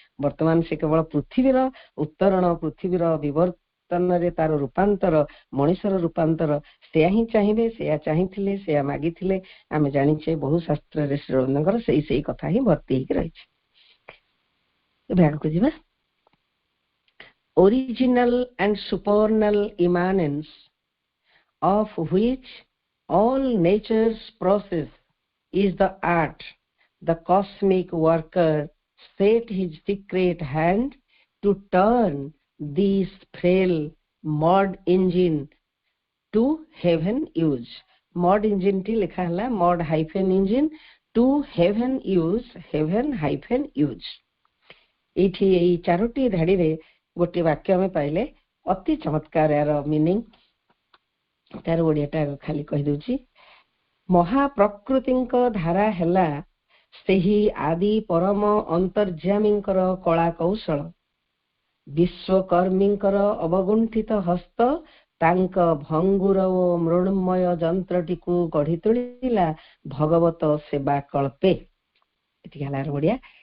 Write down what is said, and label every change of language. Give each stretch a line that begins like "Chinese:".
Odia: ବର୍ତ୍ତମାନ ସେ କେବଳ ପୃଥିବୀର ଉତ୍ତରଣ, ପୃଥିବୀର ବିବର୍ତ୍ତନରେ ତାର ରୂପାନ୍ତର, ମଣିଷର ରୂପାନ୍ତର ସେୟା ହିଁ ଚାହିଁବେ, ସେୟା ଚାହିଁଥିଲେ, ସେୟା ମାଗିଥିଲେ। ଆମେ ଜାଣିଛେ ବହୁ ଶାସ୍ତ୍ରରେ ଶ୍ରୀଅରବିନ୍ଦଙ୍କର ସେଇ କଥା ହିଁ ଭର୍ତ୍ତି ହେଇକି ରହିଛି। ଏବେ ଆଗକୁ ଯିବା।
English: original and supernal immanence of which all nature's process is the art, the cosmic worker set his secret hand to turn this frail mud engine to heaven use। mud engine
Hindi: T लिखा है
English: mud hyphen engine to heaven use, heaven hyphen use।
Odia: ଏଇଠି ଏଇ 4ଟି ଧାଡିରେ ଗୋଟିଏ ବାକ୍ୟ ଆମେ ପାଇଲେ, ଅତି ଚମତ୍କାର ଏହାର ମିନିଂ। ତାର ଓଡିଆଟା ଖାଲି କହିଦଉଛି। ମହାପ୍ରକୃତିଙ୍କ ଧାରା ହେଲା ସେହି ଆଦି ପରମ ଅନ୍ତର୍ଯ୍ୟାମୀଙ୍କର କଳା କୌଶଳ, ବିଶ୍ୱକର୍ମୀଙ୍କର ଅବଗୁଣ୍ଠିତ ହସ୍ତ ତାଙ୍କ ଭଙ୍ଗୁର ଓ ମୃଣ୍ମୟ ଯନ୍ତ୍ରଟିକୁ ଗଢି ତୋଳିଲା ଭଗବତ ସେବା କଳ୍ପେ। ଏଠି ହେଲା ଓଡିଆ।